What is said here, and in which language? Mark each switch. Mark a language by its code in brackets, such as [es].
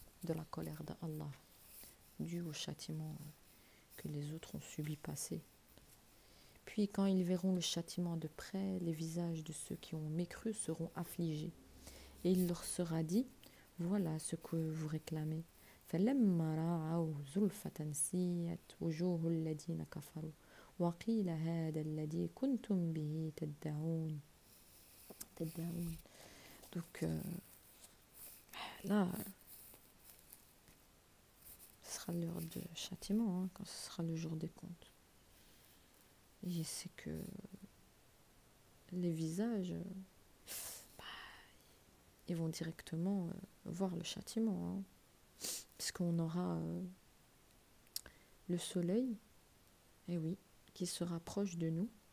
[fr] de la colère d'Allah, due au châtiment que les autres ont subi passer. Puis quand ils verront le châtiment de près, les visages de ceux qui ont mécru seront affligés. Et il leur sera dit, voilà ce que vous réclamez. [ar] فلما رأوا زلفة سيئت وجوه الذين كفروا وقيل هذا الذي كنتم به تدعون. [fr] Donc là, ce sera l'heure de châtiment, quand ce sera le jour des comptes. Et c'est que les visages, ils vont directement voir le châtiment, puisqu'on aura le soleil, et oui, qui se rapproche de nous.